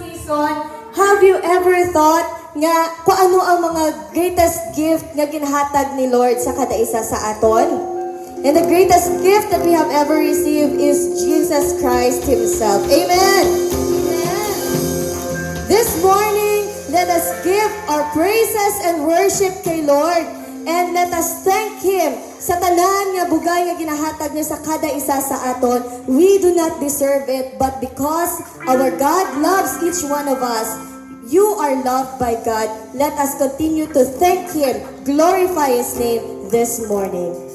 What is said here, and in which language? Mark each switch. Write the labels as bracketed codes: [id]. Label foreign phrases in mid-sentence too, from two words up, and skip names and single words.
[hil] kon, [en] have you ever thought [hil] nga kung ano ang mga [en] greatest gift [hil] nga ginhatag ni Lord sa kada isa sa aton? [en] And the greatest gift that we have ever received is Jesus Christ Himself. Amen! Amen! This morning, let us give our praises and worship kay Lord. And let us thank Him [hil] sa tanan nga bugay nga ginahatag niya sa kada isa sa aton. [en] We do not deserve it, but because our God loves each one of us, you are loved by God. Let us continue to thank Him, glorify His name this morning.